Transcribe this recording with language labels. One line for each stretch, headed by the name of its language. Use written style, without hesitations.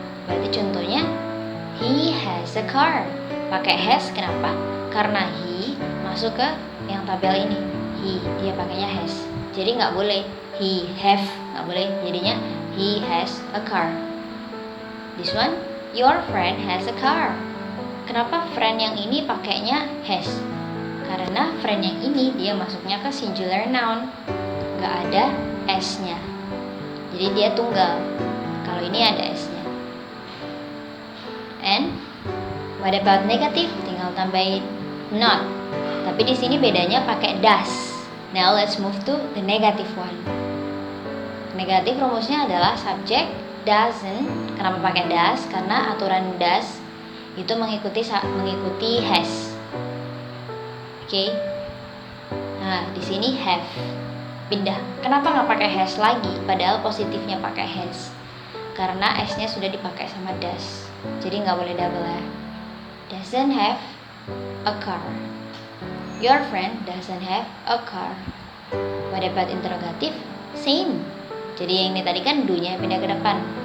Indonesian: Berarti contohnya
English: he has a car.
Indonesian: Pakai has kenapa? Karena he masuk ke yang tabel ini. He, dia pakainya has. Jadi nggak boleh he have, nggak boleh. Jadinya
English: he has a car. This one, your friend has a car.
Indonesian: Kenapa friend yang ini pakainya has? Karena friend yang ini dia masuknya ke singular noun, nggak ada s-nya. Jadi dia tunggal. Kalau ini ada s-nya.
English: And what about negative?
Indonesian: Tinggal tambahin not. Tapi di sini bedanya pakai does.
English: Now let's move to the negative one.
Indonesian: Negatif rumusnya adalah subject doesn't. Kenapa pakai does? Karena aturan does itu mengikuti has. Oke. Nah, di sini have. Pindah. Kenapa nggak pakai has lagi? Padahal positifnya pakai has. Karena s-nya sudah dipakai sama does. Jadi nggak boleh double ya.
English: Doesn't have a car. Your friend doesn't have a car. What about interrogative? Same.
Indonesian: Jadi yang ini tadi kan do-nya pindah ke depan.